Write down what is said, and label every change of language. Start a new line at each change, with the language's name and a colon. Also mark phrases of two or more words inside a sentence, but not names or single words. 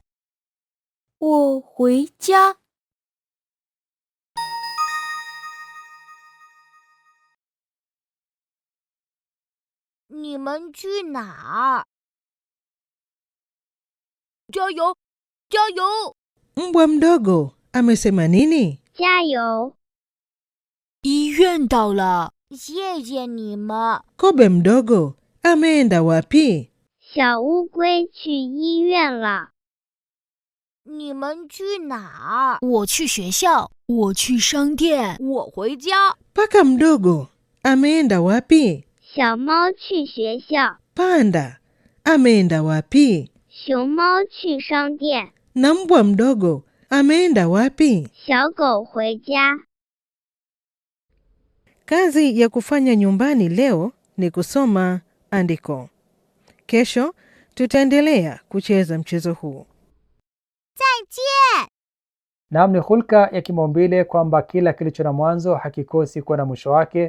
Chinese: 我回家。你们去哪儿？加油，加油！
Swahili: Mbwa mdogo amesema nini?
Chinese: 加油！医院到了，谢谢你们。
Swahili: Kobe mdogo ameenda wapi?
Chinese: 小乌龟去医院了。你们去哪儿？我去学校，我去商店，我回家。
Swahili: Paka mdogo ameenda wapi?
Chinese: 小猫去学校。
Swahili: Panda ameenda wapi?
Chinese: 熊猫去商店。
Swahili: Na mbwa mdogo ameenda wapi?
Chinese: 小狗回家。
Swahili: Kazi ya kufanya nyumbani leo ni kusoma andiko. Kesho tutaendelea kucheza mchezo huu.
Chinese: 再见。
Swahili: Naam, ni hulka ya kimaumbile kwamba kila kilicho na mwanzo hakikosi kuwa na mwisho wake.